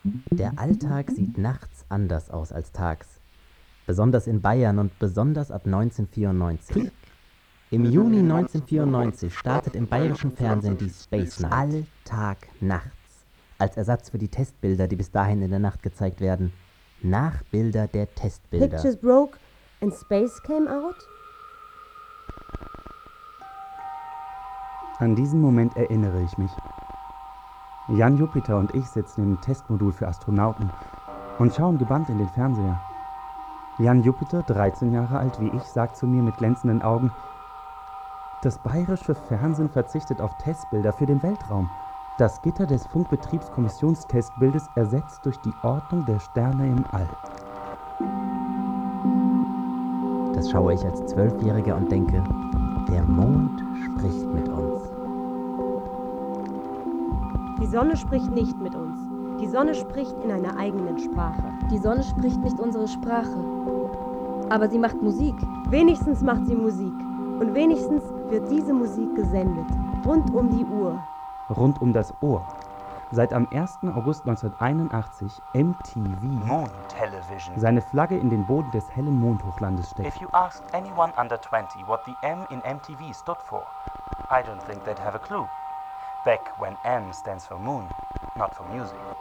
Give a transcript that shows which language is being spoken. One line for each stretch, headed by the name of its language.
German: Der Alltag sieht nachts anders aus als tags. Besonders in Bayern und besonders ab 1994. Im Juni 1994 startet im bayerischen Fernsehen die Space Night. Alltag nachts. Als Ersatz für die Testbilder, die bis dahin in der Nacht gezeigt werden. Nachbilder der Testbilder.
English: Pictures broke and space came out?
German: An diesen Moment erinnere ich mich. Jan Jupiter und ich sitzen im Testmodul für Astronauten und schauen gebannt in den Fernseher. Jan Jupiter, 13 Jahre alt wie ich, sagt zu mir mit glänzenden Augen, das bayerische Fernsehen verzichtet auf Testbilder für den Weltraum. Das Gitter des Funkbetriebskommissionstestbildes ersetzt durch die Ordnung der Sterne im All. Das schaue ich als 12-Jähriger und denke, der Mond spricht mit uns. Die Sonne spricht nicht mit uns. Die Sonne spricht in einer eigenen Sprache. Die Sonne spricht nicht unsere Sprache. Aber sie macht Musik. Wenigstens macht sie Musik. Und wenigstens wird diese Musik gesendet. Rund um die Uhr. Rund um das Ohr. Seit am 1. August 1981 MTV
English: Moon Television
German: seine Flagge in den Boden des hellen Mondhochlandes steckt.
English: If you asked anyone under 20 what the M in MTV stood for, I don't think they'd have a clue. Back when M stands for Moon, not for music.